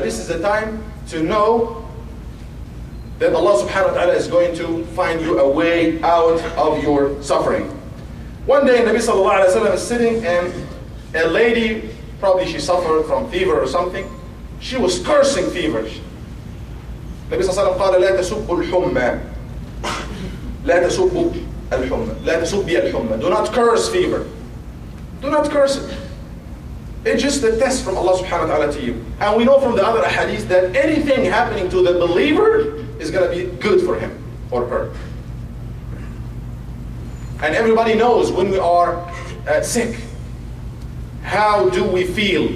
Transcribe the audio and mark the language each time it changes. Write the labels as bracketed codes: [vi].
[en] This is the time to know that Allah subhanahu wa ta'ala is going to find you a way out of your suffering. One day Nabi sallallahu alayhi wa sallam is sitting, and a lady, probably she suffered from fever or something, she was cursing fever. [ar] Nabi sallallahu alayhi wa sallam قال لا تسبوا الحمى لا تسبوا الحمى لا تسبي الحمى. [en] Do not curse fever. Do not curse it. It's just a test from Allah subhanahu wa ta'ala to you. And we know from the other ahadith that anything happening to the believer is going to be good for him or her. And everybody knows when we are sick, how do we feel?